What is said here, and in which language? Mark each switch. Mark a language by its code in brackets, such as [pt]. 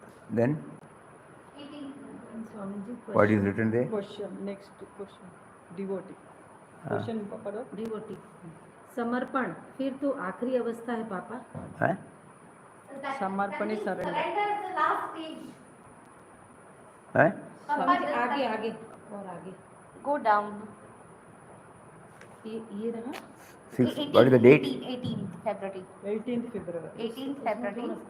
[en] Then 18th. Swamiji, what is written there? Question, next question. Devotee. Question, Papa. [hi] Devotee समर्पण फिर तो आखिरी अवस्था है पापा. Huh? समर्पण [en] is surrender. Surrender is the last stage. Huh? Papa, [hi] आगे आगे और आगे [en] Go down. [hi] ये रहा. [en] What is the date? 18th February. 18th February. 18th February.